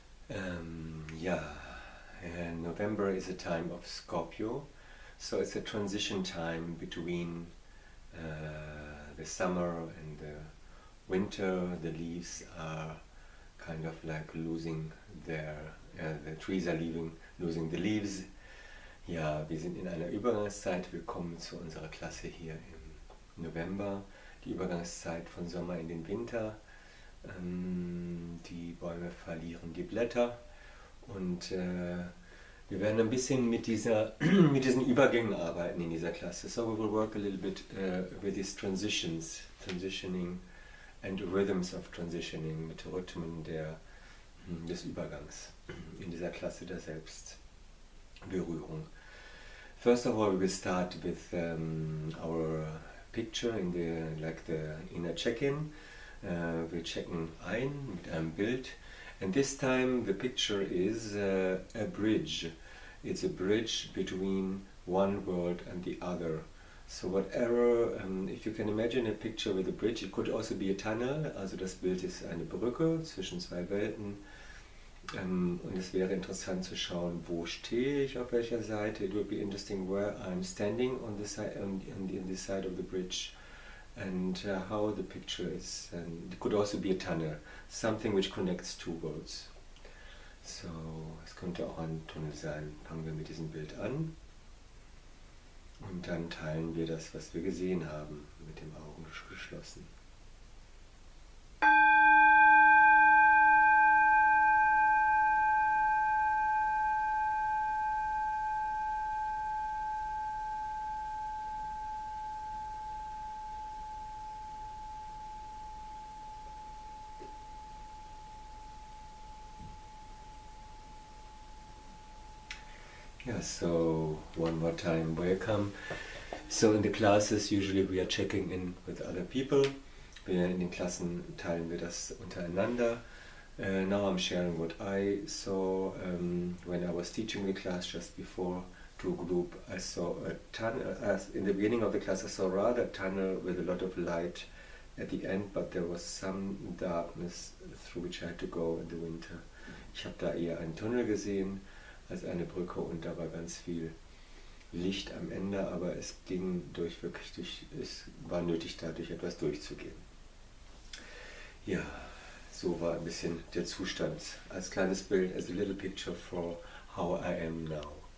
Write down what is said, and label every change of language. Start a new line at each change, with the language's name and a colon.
English: November is a time of Scorpio, so it's a transition time between the summer and the winter. The leaves are kind of like losing the trees are losing the leaves.
German: Ja, wir sind in einer Übergangszeit. Willkommen zu unserer Klasse hier im November. Die Übergangszeit von Sommer in den Winter. Die Bäume verlieren die Blätter und wir werden ein bisschen mit diesen Übergängen arbeiten in dieser Klasse.
English: So we will work a little bit with these transitioning and rhythms of transitioning,
German: mit Rhythmen des Übergangs in dieser Klasse der Selbstberührung.
English: First of all, we will start with our picture in the inner check-in.
German: Wir checken ein mit einem Bild,
English: and this time the picture is a bridge. It's a bridge between one world and the other. So whatever, if you can imagine a picture with a bridge, it could also be a tunnel.
German: Also das Bild ist eine Brücke zwischen zwei Welten. Und es wäre interessant zu schauen, wo stehe ich, auf welcher Seite.
English: It would be interesting where I'm standing on the side, on the side of the bridge, and how the picture is. And it could also be a tunnel, something which connects two worlds.
German: So, es könnte auch ein Tunnel sein. Fangen wir mit diesem Bild an und dann teilen wir das, was wir gesehen haben, mit den Augen geschlossen.
English: Yeah, so one more time, welcome. So in the classes usually we are checking in with other people.
German: In den Klassen teilen wir das untereinander.
English: Now I'm sharing what I saw when I was teaching the class just before to a group. I saw a tunnel, in the beginning of the class I saw rather a tunnel with a lot of light at the end, but there was some darkness through which I had to go in the winter.
German: Ich habe da eher einen Tunnel gesehen als eine Brücke und da war ganz viel Licht am Ende, aber es ging es war nötig, da durch etwas durchzugehen. Ja, so war ein bisschen der Zustand als kleines Bild,
English: as a little picture for how I am now.